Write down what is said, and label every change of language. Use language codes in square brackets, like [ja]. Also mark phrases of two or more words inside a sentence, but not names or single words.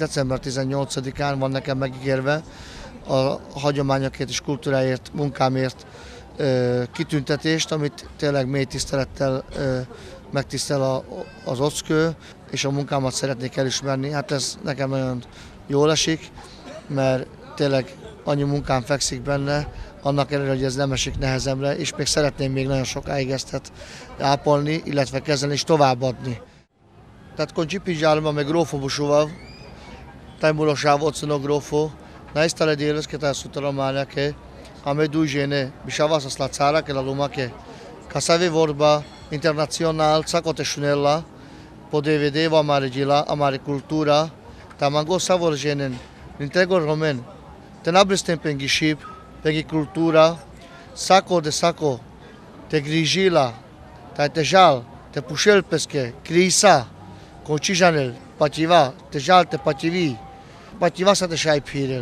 [hu] December 18-án van nekem megígérve a hagyományokért és kultúráért, munkámért kitüntetést, amit tényleg mély tisztelettel megtisztel az ockő, és a munkámat szeretnék elismerni. Hát ez nekem nagyon jól esik, mert tényleg annyi munkám fekszik benne, annak ellenére, hogy ez nem esik nehezemre, és még szeretném még nagyon sokáig ezt ápolni, illetve kezelni és továbbadni. [rom] Tehát kon Csipidzsálma meg grófo bušuvav, taj mulošav oceno grófo, na istale dijelske taj sutaromanjake, a me dužene, bišava sa slacarake la lumake, kasave vorba internacional, cakote šunella, po DVD va amare gila, amare kultura, ta mango savor ženen, nintegor romen, te nabristem pengi šip, pengi kultura, sako de sako, te grižila, taj te žal, te pušel peske, krisa, Kočižanel, pativa, te žal te pativi, pativa sa te šaj pirel.